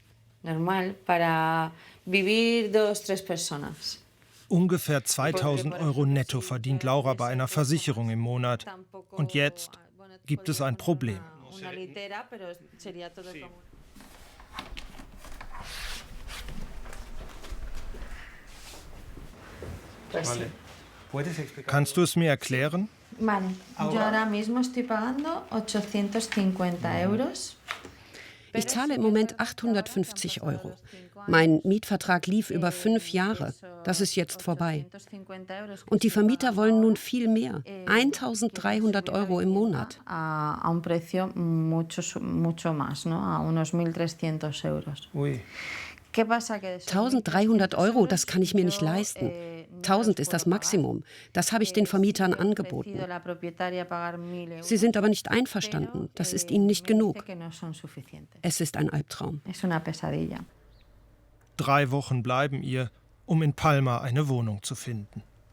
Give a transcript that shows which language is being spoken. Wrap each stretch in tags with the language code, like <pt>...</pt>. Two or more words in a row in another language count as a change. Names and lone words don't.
<de>Ungefähr 2.000 Euro netto verdient Laura bei einer Versicherung im Monat. Und jetzt gibt es ein Problem. Kannst du es mir erklären?</de> <es>Vale, yo ahora mismo estoy pagando 850 euros.</es> <de>Ich zahle im Moment 850 Euro. Mein Mietvertrag lief über 5 Jahre. Das ist jetzt vorbei. Und die Vermieter wollen nun viel mehr. 1.300 Euro im Monat.</de> <es>A un precio mucho más, ¿no? A unos 1.300 euros. Ui.</es> <de>1.300 Euro, das kann ich mir nicht leisten. 1.000 ist das Maximum. Das habe ich den Vermietern angeboten. Sie sind aber nicht einverstanden. Das ist ihnen nicht genug. Es ist ein Albtraum. 3 Wochen bleiben ihr, um in Palma eine Wohnung zu finden.</de>